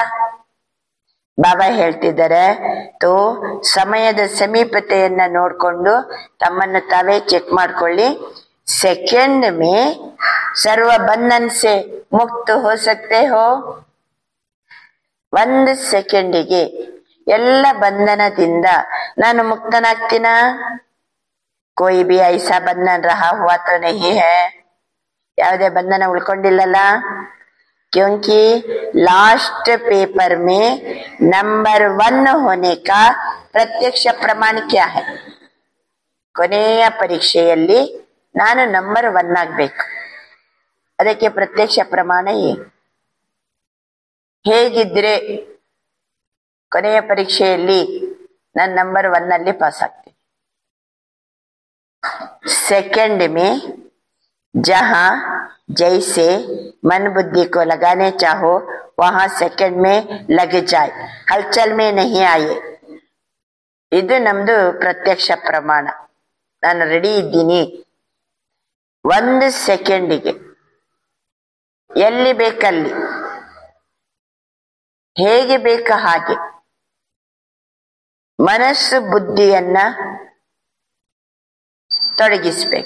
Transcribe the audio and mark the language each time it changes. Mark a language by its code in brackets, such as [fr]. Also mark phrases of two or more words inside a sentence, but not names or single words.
[kn] ಬಾಬಾ ಹೇಳ್ತಿದ್ದಾರೆ, ತೋ ಸಮಯದ ಸಮೀಪತೆಯನ್ನ ನೋಡ್ಕೊಂಡು ತಮ್ಮನ್ನು ತಾವೇ ಚೆಕ್ ಮಾಡ್ಕೊಳ್ಳಿ. [hi] सेकंड में सर्व बंधन से मुक्त हो सकते हो. [kn] 1 ಸೆಕೆಂಡಿಗೆ ಎಲ್ಲ ಬಂಧನದಿಂದ ನಾನು ಮುಕ್ತನಾಗ್ತೀನ? [hi] कोई भी ऐसा बंधन रहा हुआ तो नहीं है. [kn] ಯಾವುದೇ ಬಂಧನ ಉಳ್ಕೊಂಡಿಲ್ಲಲ್ಲ. [hi] क्योंकि [en] last paper [hi] में नंबर 1 होने का प्रत्यक्ष प्रमाण क्या है? [kn] ಕೊನೆಯ ಪರೀಕ್ಷೆಯಲ್ಲಿ ನಾನು ನಂಬರ್ 1 ಆಗ್ಬೇಕು. ಅದಕ್ಕೆ ಪ್ರತ್ಯಕ್ಷ ಪ್ರಮಾಣ ಏನು? ಹೇಗಿದ್ರೆ ಕೊನೆಯ ಪರೀಕ್ಷೆಯಲ್ಲಿ ನಾನು ನಂಬರ್ 1 ಅಲ್ಲಿ ಪಾಸ್ ಆಗ್ತೀನಿ. [hi] सेकंड में जहां जैसे मन बुद्धि को लगाने चाहो वहां सेकंड में लग जाए, हलचल में नहीं आए. [kn] ಇದು ನಮ್ದು ಪ್ರತ್ಯಕ್ಷ ಪ್ರಮಾಣ. ನಾನು ರೆಡಿ ಇದ್ದೀನಿ. 1 ಸೆಕೆಂಡಿಗೆ ಎಲ್ಲಿ ಬೇಕಲ್ಲಿ, ಹೇಗೆ ಬೇಕ ಹಾಗೆ ಮನಸ್ಸು ಬುದ್ಧಿಯನ್ನ ತೊಡಗಿಸ್ಬೇಕು.